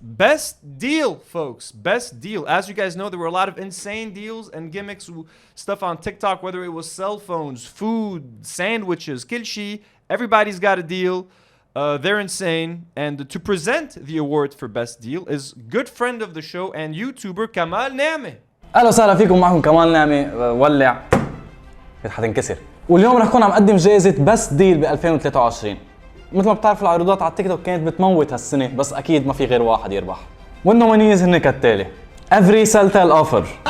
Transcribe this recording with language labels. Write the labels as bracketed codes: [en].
[en] Best deal, folks. Best deal. As you guys know, there were a lot of insane deals and gimmicks, stuff on TikTok, whether it was cell phones, food, sandwiches, kilshi. Everybody's got a deal. They're insane. And to present the award for best deal is good friend of the show and YouTuber Kamal Name. [ar] اهلا وسهلا فيكم. معكم كمال نعمة. ولع حتنكسر. واليوم رح كون عم قدم جائزة بس ديل ب 2023. مثل ما بتعرفوا العروضات على التيك توك كانت بتموت هالسنة، بس اكيد ما في غير واحد يربح. والنومينيز هن كالتالي: [en] Every Saltal offer.